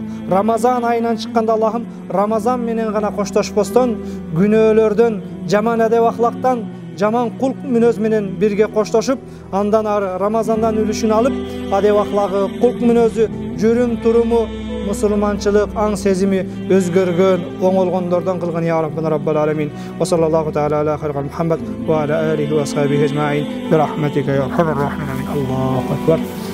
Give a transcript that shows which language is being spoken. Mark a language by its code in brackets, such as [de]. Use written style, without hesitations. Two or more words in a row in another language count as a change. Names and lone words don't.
[ky] Рамазан айынан чыкканда Аллахым Рамазан менен гана коштошпостон күнөөлөрдөн, жаман адеп ахлактан, жаман кулк мүнөз менен бирге коштошуп, андан ары Рамазандан үлүшүн алып, адеп ахлагы, кулк мүнөзү, жүрүм туруму, мусулманчылык, аң сезими өзгөргөн, оңолгондордон кылгын [ar] يا ربنا رب العالمين. وصلى الله تعالى على خير محمد وعلى آله وأصحابه أجمعين برحمتك يا أرحم الراحمين. الله أكبر.